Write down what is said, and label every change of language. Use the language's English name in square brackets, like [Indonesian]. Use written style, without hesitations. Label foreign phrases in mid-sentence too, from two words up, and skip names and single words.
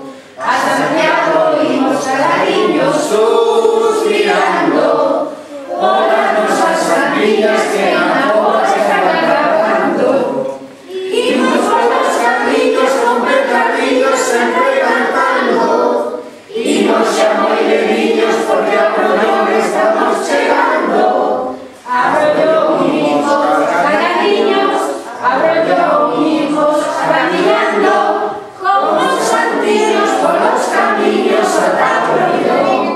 [Galician] A Santiago vimos cariños suspirando, [Spanish] por nuestras familias que la voz están grabando. Imos por los caminos con pecadillos siempre cantando. [Galician] Imos xa moi de niños porque a Brollón estamos chegando. A Brollón imos cagadiños, a Brollón imos caminando, como os santinos polos camiños ata Brollón.